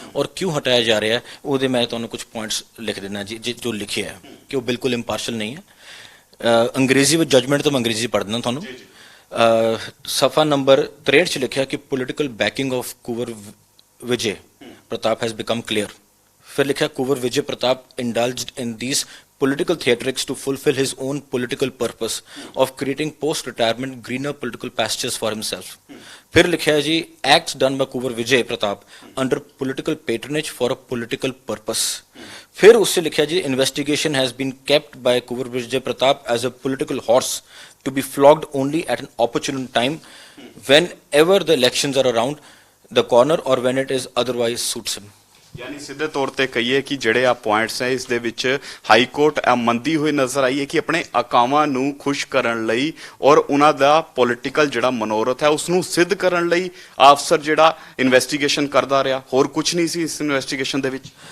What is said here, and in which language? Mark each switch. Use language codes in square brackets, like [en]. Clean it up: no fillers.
[pa] ਔਰ ਕਿਉਂ ਹਟਾਇਆ ਜਾ ਰਿਹਾ ਉਹਦੇ ਮੈਂ ਤੁਹਾਨੂੰ ਕੁਝ ਪੁਆਇੰਟਸ ਲਿਖ ਦੇਣਾ ਜੀ ਜੋ ਲਿਖਿਆ ਹੈ ਕਿ ਉਹ ਬਿਲਕੁਲ ਇੰਪਾਰਸ਼ਲ ਨਹੀਂ ਹੈ। ਅੰਗਰੇਜ਼ੀ ਵਿੱਚ ਜਜਮੈਂਟ ਤੋਂ ਮੈਂ ਅੰਗਰੇਜ਼ੀ ਪੜ੍ਹ ਦਿੰਦਾ ਤੁਹਾਨੂੰ। ਸਫਾ ਨੰਬਰ 63 'ਚ ਲਿਖਿਆ ਕਿ [en] Political backing of Kunwar Vijay Pratap has become clear. [pa] ਫਿਰ ਲਿਖਿਆ [en] Kunwar Vijay Pratap indulged in these political theatrics to fulfill his own political purpose of creating post-retirement greener political pastures for himself. [hi] फिर लिखा है जी [en] acts done by Kunwar Vijay Pratap under political patronage for a political purpose. [hi] फिर उससे लिखा है जी [en] investigation has been kept by Kunwar Vijay Pratap as a political horse to be flogged only at an opportune time whenever the elections are around the corner or when it is otherwise suits him. [pa] ਯਾਨੀ ਸਿੱਧੇ ਤੌਰ ਤੇ ਕਹੀਏ ਕਿ ਜਿਹੜੇ ਆ points ਹੈ ਇਸ ਦੇ ਵਿੱਚ ਹਾਈ ਕੋਰਟ ਮੰਨਦੀ ਹੋਈ ਨਜ਼ਰ ਆਈ ਹੈ ਕਿ ਆਪਣੇ ਆਕਾਵਾਂ ਨੂੰ ਖੁਸ਼ ਕਰਨ ਲਈ ਔਰ ਉਹਨਾਂ ਦਾ ਪੋਲੀਟੀਕਲ ਜਿਹੜਾ ਮਨੋਰਥ ਹੈ ਉਸ ਨੂੰ ਸਿੱਧ ਕਰਨ ਲਈ ਅਫਸਰ ਜਿਹੜਾ ਇਨਵੈਸਟੀਗੇਸ਼ਨ ਕਰਦਾ ਰਿਹਾ। ਹੋਰ ਕੁਝ ਨਹੀਂ ਸੀ ਇਸ ਇਨਵੈਸਟੀਗੇਸ਼ਨ ਦੇ ਵਿੱਚ।